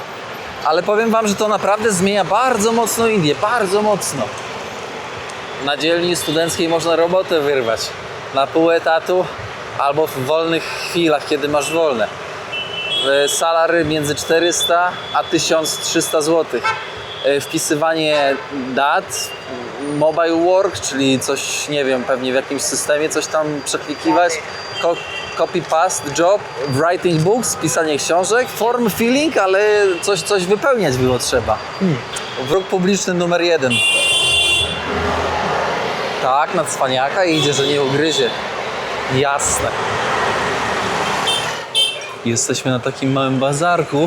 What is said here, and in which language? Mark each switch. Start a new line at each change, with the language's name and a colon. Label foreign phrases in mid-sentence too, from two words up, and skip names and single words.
Polish: Ale powiem wam, że to naprawdę zmienia bardzo mocno Indię, bardzo mocno. Na dzielni studenckiej można robotę wyrwać na pół etatu albo w wolnych chwilach, kiedy masz wolne. Salary między 400 a 1300 zł. Wpisywanie dat,
English: mobile work,
Polish: czyli coś, nie wiem, pewnie w jakimś systemie coś tam przeklikiwać,
English: copy paste job, writing books,
Polish: pisanie książek,
English: form filling,
Polish: ale coś wypełniać było trzeba. Wróg publiczny numer 1. Tak, na cwaniaka idzie, że nie ugryzie. Jasne. Jesteśmy na takim małym bazarku.